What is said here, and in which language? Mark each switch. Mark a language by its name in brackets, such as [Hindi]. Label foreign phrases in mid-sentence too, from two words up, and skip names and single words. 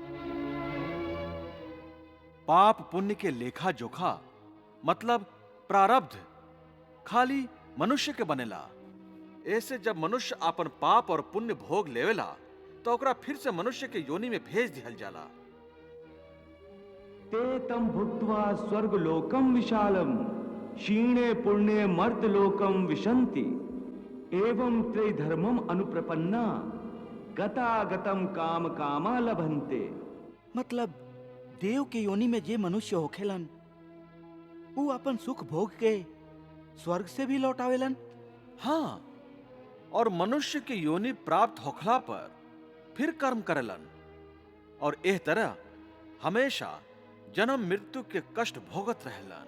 [Bhojpuri] पाप पुण्य के लेखा जोखा मतलब प्रारब्ध खाली मनुष्य के बनेला। ऐसे जब मनुष्य अपन पाप और पुण्य भोग लेवेला तो ओकरा फिर से मनुष्य के योनि में भेज दिहल जाला। [Sanskrit] ते तम भुक्त्वा स्वर्गलोकम विशालम क्षीणे पुण्ये मर्तलोकम विशन्ति एवं त्रिधर्मम अनुप्रपन्ना गतागतम काम कामा लभन्ते। [Bhojpuri] मतलब देव के योनि में जे मनुष्य होखेलन उ अपन सुख भोग के स्वर्ग से भी लौट आवेलन। हाँ, और मनुष्य के योनि प्राप्त होखला पर फिर कर्म करेलन और एह तरह हमेशा जन्म मृत्यु के कष्ट भोगत रहेलन।